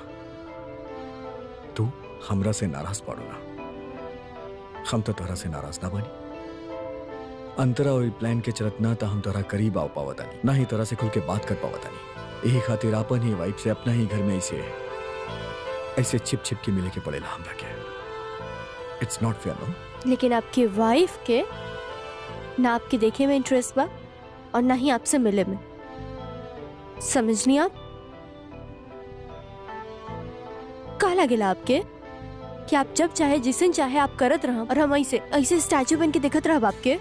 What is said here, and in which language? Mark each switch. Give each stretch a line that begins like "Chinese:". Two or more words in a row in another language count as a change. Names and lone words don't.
Bhojpuri: तू हमरा से नाराज पड़ो ना, हम तो तोरा से नाराज ना बनी। अंतरा और प्लान के चलत ना तो हम तोरा करीब आओ पावता नहीं, ना ही तोरा से खुल के बात कर पावता नहीं। यही खातिर अपन ही वाइफ से अपना ही घर में ऐसे छिप छिप के मिले के पड़ेला हमरा के।
English: It's not fair no.
Bhojpuri: लेकिन आपकी वाइफ के ना आपके देखे में इंटरेस्ट बा और ना ही आपसे मिले में, समझनी आप? का लगेला आपके कि आप जब चाहे जिसन चाहे आप करत रहा और हम ऐसे स्टैचू बन के देखत रहा आपके?